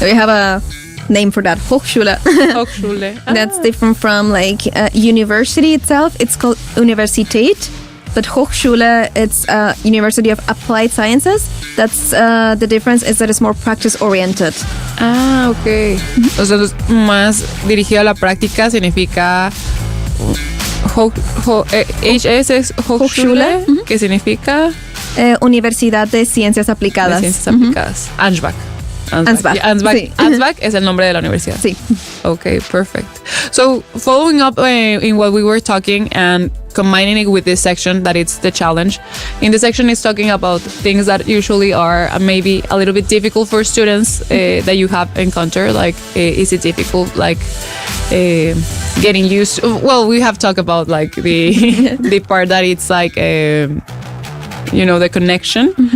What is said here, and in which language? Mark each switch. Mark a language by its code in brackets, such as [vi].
[en] We have a name for that, Hochschule. Hochschule. That's different from like university itself. It's called Universität. But Hochschule, it's University of Applied Sciences. That's the difference is that it's more practice oriented. Ah, ok. [es] O sea, es más dirigido a la práctica, significa HS es Hochschule, que significa Universidad de Ciencias de Aplicadas. Ciencias Aplicadas. Ansbach. Ansbach, [en] Yeah, Ansbach. [es] sí. Ansbach es el nombre de la universidad. Sí. [en] Okay, perfect. So following up in what we were talking and combining it with this section that it's the challenge, in this section is talking about things that usually are maybe a little bit difficult for students that you have encountered. Like, is it difficult, like getting used to, well, we have talked about like the the part that it's like the connection.